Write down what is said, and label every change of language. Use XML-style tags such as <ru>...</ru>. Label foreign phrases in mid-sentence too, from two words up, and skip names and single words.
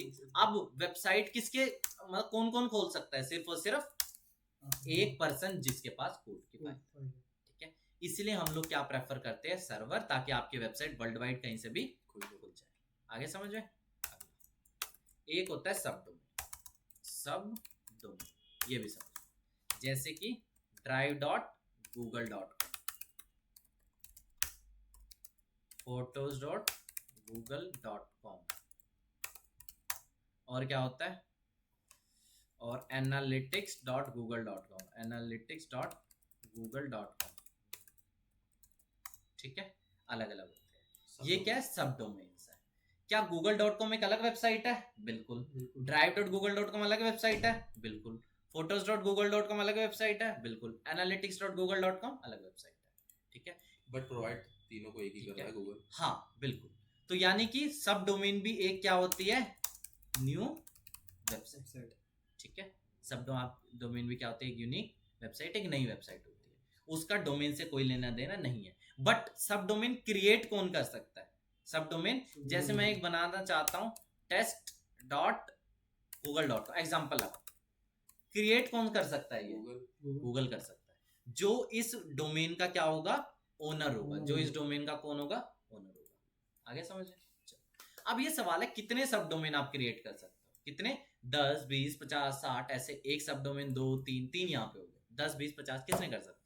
<hi>अब वेबसाइट किसके, मतलब कौन कौन खोल सकता है, सिर्फ और सिर्फ एक पर्सन जिसके पास कोड की फाइल, ठीक है। इसलिए हम लोग क्या प्रेफर करते हैं, सर्वर, ताकि आपकी वेबसाइट</hi> <en>world wide</en> <hi>कहीं से भी खुल जाए। आगे समझ में। एक होता है</hi> <en>sub domain, sub domain,</en> <hi>ये भी समझ, जैसे कि drive.google.com, photos.google.com, और क्या होता है, और analytics.google.com, analytics.google.com, ठीक है। अलग अलग होते हैं, ये क्या है,</hi> <en>sub domains</en> <hi>है। क्या google.com एक अलग वेबसाइट है, बिल्कुल। drive.google.com अलग वेबसाइट है, बिल्कुल। photos.google.com अलग वेबसाइट है, बिल्कुल। analytics.google.com अलग वेबसाइट है, ठीक है।</hi> <en>but provide</en> <hi>तीनों को एक ही कर रहा है गूगल। हाँ बिल्कुल। तो यानी कि</hi> <en>sub domain</en> <hi>भी एक क्या होती है,</hi> <en>new website,</en> <hi>ठीक है।</hi> <en>sub domain</en> <hi>भी क्या होती है, एक</hi> <en>unique website,</en> <hi>एक नई वेबसाइट होती है। उसका डोमेन से कोई लेना देना नहीं है।</hi> <en>but sub domain create</en> <hi>कौन कर सकता है,</hi> <en>sub domain,</en> <hi>जैसे मैं एक बनाना चाहता हूं test.google.com, एग्जाम्पल लगा, क्रिएट कौन कर सकता है, ये गूगल कर सकता है। जो इस डोमेन का क्या होगा, ओनर होगा, जो इस डोमेन का कौन होगा, ओनर होगा। आगे समझ लें। अब ये सवाल है, कितने</hi> <en>sub domain</en> <hi>आप क्रिएट कर सकते हो, कितने, 10, 20, 50, 60, ऐसे एक</hi> <en>sub domain,</en> <hi>2, 3, 3 यहाँ पे हो गए, 10, 20, 50 कितने कर सकते हो।</hi>